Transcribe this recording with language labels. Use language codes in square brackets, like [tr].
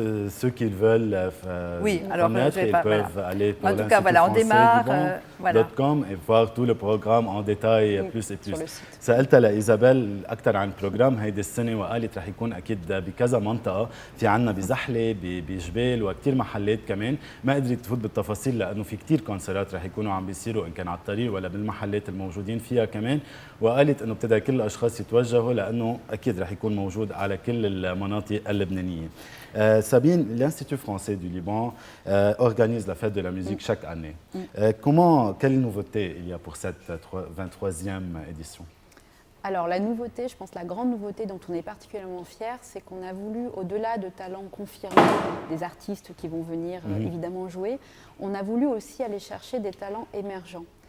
[fr] ceux qui veulent connaître, ils peuvent aller pour en tout cas, voilà, on démarre .com et voir tout le programme en détail plus et plus. [ar] سألتها لإيزابيل أكثر عن البروجرام هيدي السنة، وقالت رح يكون أكيد بكذا منطقة، في عنا بزحلة بجبال وكثير محلات كمان. ما قدرت تفوت بالتفاصيل لأنه في كثير كونسرات رح يكونوا عم بيصيروا إن كان على الطريق ولا بالمحلات الموجودين فيها كمان. وقالت إنه ابتدى كل الأشخاص يتوجهوا لأنه أكيد رح يكون موجود على كل المناطق اللبنانية. [fr] Sabine, l'Institut français du Liban organise la fête de la musique chaque année. Quelle nouveauté il y a pour cette 23e édition? Alors la nouveauté, je pense la grande nouveauté dont on est particulièrement fier, c'est qu'on a voulu, au-delà de talents confirmés, des artistes qui vont venir évidemment jouer, on a voulu aussi aller chercher des talents émergents.